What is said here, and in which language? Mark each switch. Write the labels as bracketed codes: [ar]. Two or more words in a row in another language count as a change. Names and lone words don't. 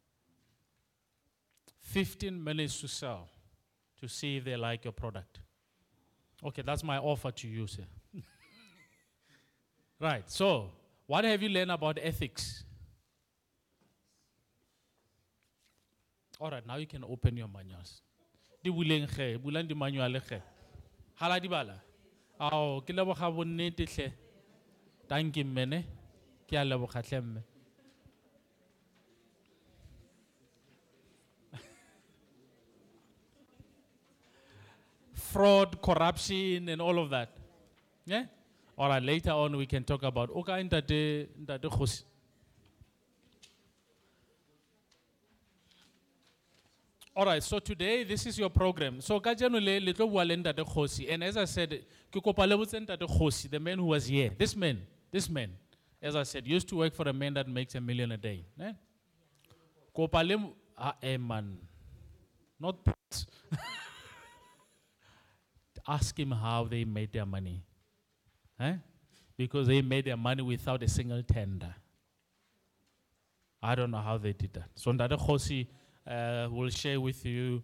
[en] 15 minutes to sell to see if they like your product. Okay, that's my offer to you, sir. Right, so what have you learned about ethics? All right, now you can open your manuals. [nso] Di buleng ge, bulang di manual ge. Hala di bala. Ao, ke leboga bonnete hle. [en] Thank you [nso] mene. Ke a leboga hle mme. [en] Fraud, corruption, and all of that. Yeah? All right, later on we can talk about Oka intate khosi. All right, so today this is your program. [st] So kajeno le tlo bua le ntate khosi, [en] and as I said, [st] ke kopa le botse ntate khosi, [en] the man who was here. This man, as I said, used to work for a man that makes $1 million a day. [st] Eh? Kopa le man. [en] Not ask him how they made their money. Eh? Because they made their money without a single tender. I don't know how they did that. So Ndade Khosi will share with you.